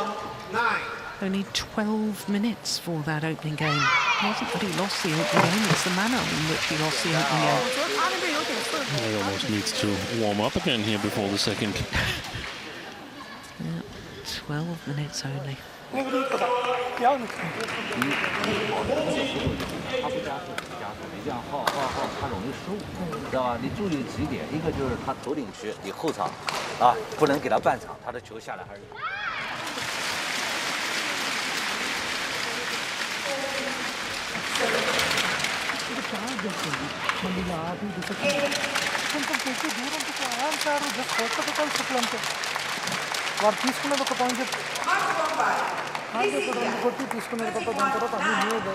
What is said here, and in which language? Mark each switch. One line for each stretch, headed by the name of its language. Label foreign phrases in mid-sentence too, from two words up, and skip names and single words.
English: Only 12 minutes for that opening game. It wasn't that he lost the opening game, it's the manner in which he lost the opening game. He almost needs to warm up again here before the second. Yeah, 12 minutes only.
Chinese: 这样耗，他容易失误，知道吧？你注意几点，一个就是他头顶区，你后场啊，不能给他半场，他的球下来还是。
Telugu: వారు తీసుకున్నది ఒక పాయింట్ కొట్టి తీసుకున్నది తప్ప దాని తర్వాత అన్ని